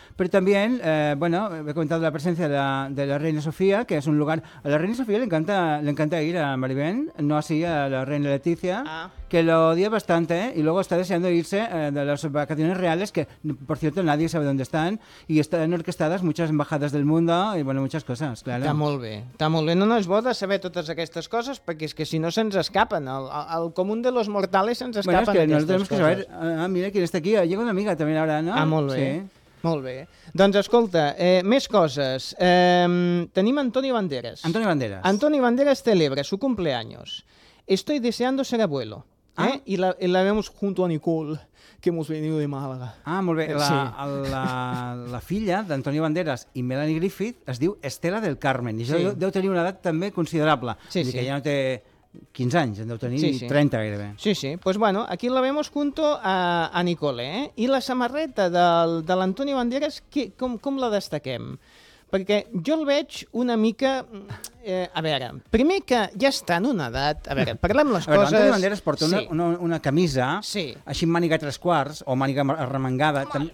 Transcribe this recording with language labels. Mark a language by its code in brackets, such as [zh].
[es] Pero también, bueno, he comentado la presencia de la reina Sofía, que es un lugar... A la reina Sofía le encanta ir a Maribén, no así a la reina Leticia, ah. que lo odia bastante y luego está deseando irse de las vacaciones reales, que por cierto, nadie sabe dónde están y están orquestadas muchas embajadas del mundo y bueno, muchas cosas, claro. Está muy bien. [ca] No, no, es bo de saber totes aquestes coses perquè és que si no se'ns escapen. El comú de los mortales se'ns escapen aquestes coses. [es] Bueno, es que tenemos que saber... Ah, mira, quién está aquí. Llega una amiga también ahora, ¿no? [ca] Ah, molt bé. Sí. Molt bé. Doncs escolta, més coses. Tenim Antonio Banderas. Antonio Banderas. [es] Antonio Banderas celebra su cumpleaños. Estoy deseando ser abuelo. Ah. ¿Eh? Y la vemos junto a Nicole, que hemos venido de Málaga. [ca] Ah, molt bé. La, sí. la filla d'Antonio Banderas i Melanie Griffith es diu Estela del Carmen. I això sí. deu tenir una edat també considerable. Sí, sí. Que ja no té 15 anys, en deu tenir sí, sí. 30 gairebé. Sí, sí. [es] Pues bueno, aquí la vemos junto a Nicole. [ca] ¿Eh? I la samarreta de l'Antonio Banderas, com la destaquem? Perquè jo el veig una mica... a veure, primer que ja està en una edat... A veure, parlem les coses... A veure, Antonio Banderas porta sí. una camisa, sí. així màniga tres quarts, o màniga arremangada...